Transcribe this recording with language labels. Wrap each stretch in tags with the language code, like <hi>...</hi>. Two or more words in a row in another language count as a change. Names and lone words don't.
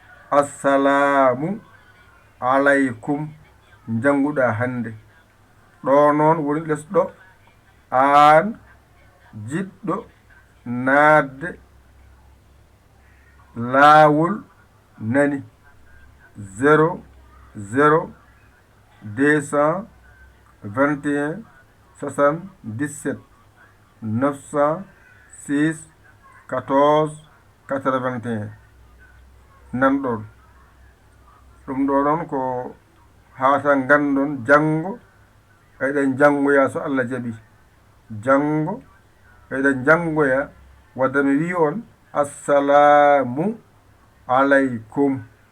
<ar>Assalamu alaikum.</ar> <ff>Janguɗa hande. Ɗo noon woni lesɗo. Aan jiɗɗo naatde laawol nani. Zéro, zéro, deux cent vingt et un, soixante-dix-sept, neuf cent six, quatorze, quatre-vingt-un. Nan ɗon. Ɗum ɗo noon ko haa tan ganndon janngo. Eɗen janngoya so Allah jaɓi. Janngo. Eɗen janngoya. Wadde mi wi on,</ff> <ar>assalamu alaikum.</ar>